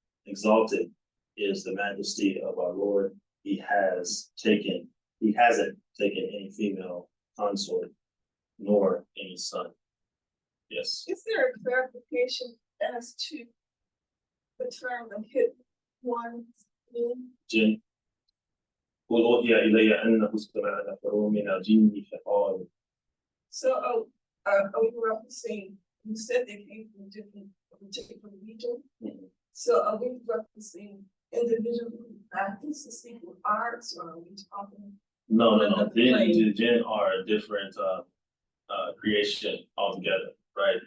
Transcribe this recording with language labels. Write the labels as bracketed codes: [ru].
[en] Exalted is the majesty of our Lord. He hasn't taken any female consort, nor any son. Yes. Is there a clarification as to the term the hidden ones mean? Jinn. [ar] قل أوحي إلي أنه استمع نفر من الجن فقالوا. [en] So are we referencing, you said they came from different regions? Mhm. So are we referencing individuals who practice the secret arts, or are we talking? No. Plane. Jinn are a different creation altogether, right?